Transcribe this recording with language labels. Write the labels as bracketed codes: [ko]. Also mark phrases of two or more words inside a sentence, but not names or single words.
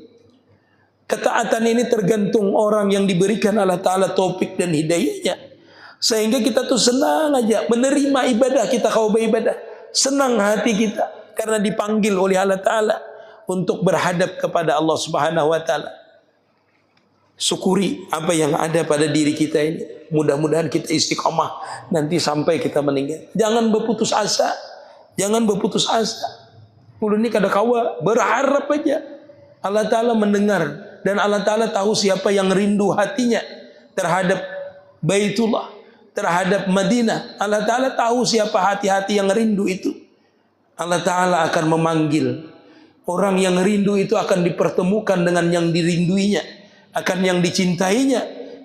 [id] Ketaatan ini tergantung orang yang diberikan Allah Ta'ala taufik dan hidayahnya, sehingga kita tuh senang aja menerima ibadah kita, kau beribadah. Senang hati kita karena dipanggil oleh Allah Ta'ala untuk berhadap kepada Allah [ar] Subhanahu wa taala. [id] Syukuri apa yang ada pada diri kita ini. Mudah-mudahan kita istiqamah nanti sampai kita meninggal. Jangan berputus asa. Jangan berputus asa. [bjn] Ulun ini kada kawa berharap aja. [id] Allah Ta'ala mendengar dan Allah Ta'ala tahu siapa yang rindu hatinya terhadap Baitullah, terhadap Madinah. Allah Ta'ala tahu siapa hati-hati yang rindu itu. Allah Ta'ala akan memanggil. Orang yang rindu itu akan dipertemukan dengan yang dirinduinya, akan yang dicintainya.